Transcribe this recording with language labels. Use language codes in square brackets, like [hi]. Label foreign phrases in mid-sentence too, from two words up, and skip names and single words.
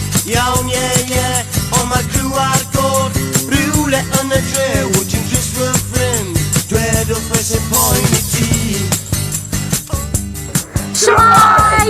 [cy] Iawn ie, ond mae'r QR code rhywle yn y dre. [en] Watching just for a friend, [cy] dwedwch beth sy'n poen i ti. Shwmai!